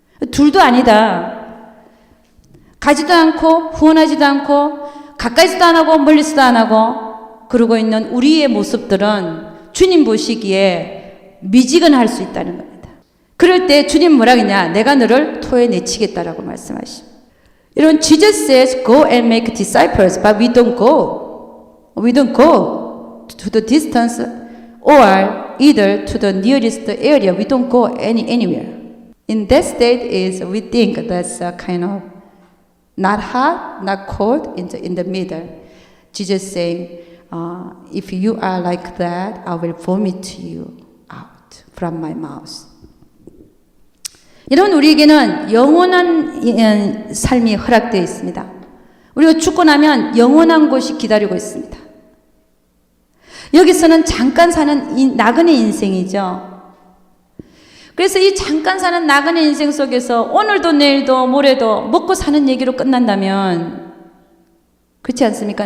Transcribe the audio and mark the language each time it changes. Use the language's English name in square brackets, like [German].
[Korean] 둘도 아니다. 가지도 않고 후원하지도 않고 가까이서도 안 하고 멀리서도 안 하고 그러고 있는 우리의 모습들은 주님 보시기에 미지근할 수 있다는 겁니다. 그럴 때 주님 뭐라 그러냐? 내가 너를 토해내치겠다라고 말씀하십니다. [English] 여러분, Jesus says, go and make disciples, but we don't go. We don't go to the distance or either to the nearest area. We don't go anywhere. In that state is we think that's a kind of not hot, not cold, in the middle. Jesus saying, if you are like that, I will vomit you out from my mouth. [Korean] 여러분, 우리에게는 영원한 삶이 허락되어 있습니다. 우리가 죽고 나면 영원한 곳이 기다리고 있습니다. 여기서는 잠깐 사는 나그네 인생이죠. 그래서 이 잠깐 사는 나그네 인생 속에서 오늘도 내일도 모레도 먹고 사는 얘기로 끝난다면, 그렇지 않습니까?